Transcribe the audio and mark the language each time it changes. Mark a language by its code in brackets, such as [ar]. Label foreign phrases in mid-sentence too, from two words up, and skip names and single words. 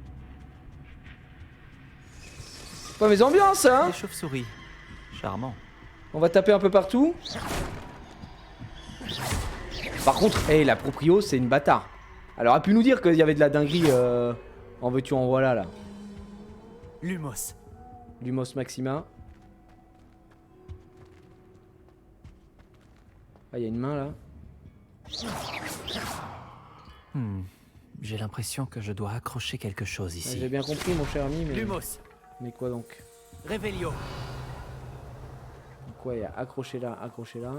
[fr] C'est pas mes ambiances, hein. Des chauves-souris. Charmant. On va taper un peu partout. Par contre, hey, la proprio, c'est une bâtard. Elle aurait pu nous dire qu'il y avait de la dinguerie en veux-tu en voilà là. Lumos. Lumos Maxima. Ah, il y a une main là. J'ai l'impression que je dois accrocher quelque chose Ouais, ici. j'ai bien compris mon cher ami, mais... Lumos. Mais quoi donc? Revelio. Donc ouais, il y a accroché là, accroché là.